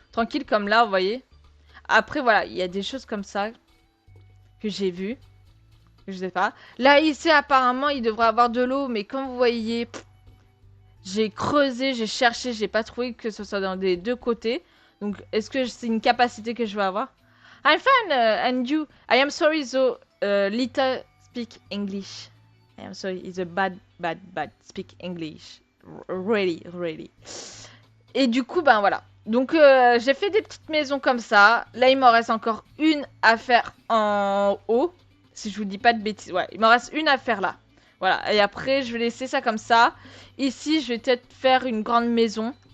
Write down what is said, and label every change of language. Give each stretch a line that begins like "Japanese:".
French: Tranquille, comme là, vous voyez. Après, voilà, il y a des choses comme ça que j'ai vues. Je sais pas. Là, ici, apparemment, il devrait avoir de l'eau. Mais comme vous voyez... J'ai creusé, j'ai cherché, j'ai pas trouvé que ce soit dans les deux côtés. Donc, est-ce que c'est une capacité que je vais avoir?
English: I'm fine, and you? I am sorry, though, little speak English. I'm sorry, he's a bad speak English. Really, really.
French: Et du coup, ben voilà. Donc j'ai fait des petites maisons comme ça. Là, il m'en reste encore une à faire en haut. Si je vous dis pas de bêtises. Ouais, il m'en reste une à faire là. Voilà. Et après, je vais laisser ça comme ça. Ici, je vais peut-être faire une grande maison.